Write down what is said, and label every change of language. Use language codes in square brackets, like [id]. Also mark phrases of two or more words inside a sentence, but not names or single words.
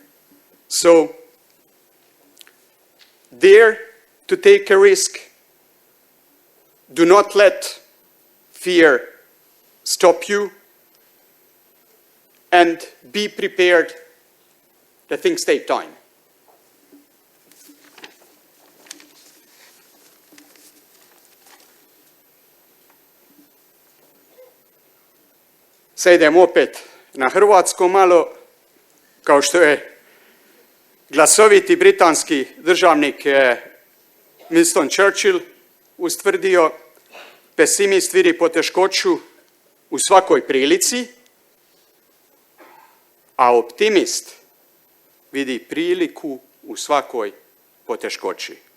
[en] So, dare to take a risk. Do not let fear stop you. And be prepared that things take time. [hr] Sad idem opet na hrvatsko malo, kao što je glasoviti britanski državnik Winston Churchill ustvrdio, pesimist vidi poteškoću u svakoj prilici, a optimist vidi priliku u svakoj poteškoći.